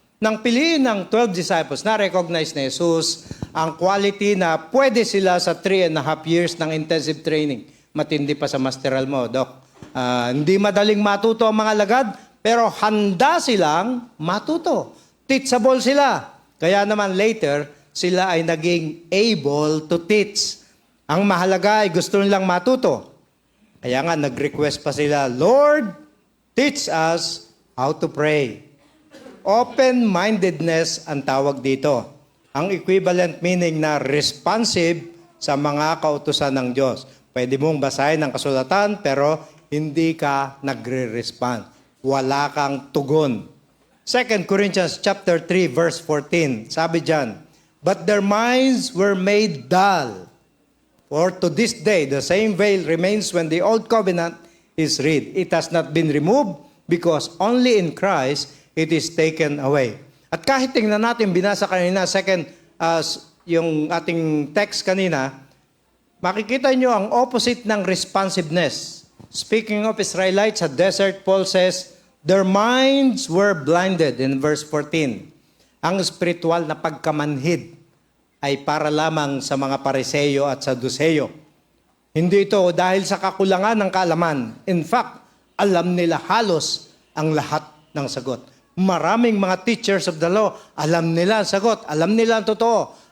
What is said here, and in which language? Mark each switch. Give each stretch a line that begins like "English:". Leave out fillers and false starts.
Filipino: Nang piliin ng 12 disciples na recognize ni Jesus ang quality na pwede sila sa 3.5 years ng intensive training. Matindi pa sa masteral mo, Doc. Hindi madaling matuto ang mga lagad, pero handa silang matuto. Teachable sila. Kaya naman later, sila ay naging able to teach. Ang mahalaga ay gusto nilang matuto. Kaya nga, nag-request pa sila, Lord, teach us how to pray. Open-mindedness ang tawag dito. Ang equivalent meaning na responsive sa mga kautusan ng Diyos. Pwede mong basahin ang kasulatan, pero hindi ka nagre-respond. Wala kang tugon. 2 Corinthians chapter 3, verse 14.
English: Sabi dyan, but their minds were made dull. For to this day, the same veil remains when the old covenant is read. It has not been removed because only in Christ it is taken away.
Filipino: At kahit tingnan natin, binasa kanina, yung ating text kanina, makikita nyo ang opposite ng responsiveness.
English: Speaking of Israelites sa desert, Paul says, their minds were blinded in verse 14.
Filipino: Ang spiritual na pagkamanhid ay para lamang sa mga Pariseyo at Saduseyo. Hindi ito dahil sa kakulangan ng kaalaman. In fact, alam nila halos ang lahat ng sagot. Maraming mga teachers of the law, alam nila ang sagot, alam nila ang totoo.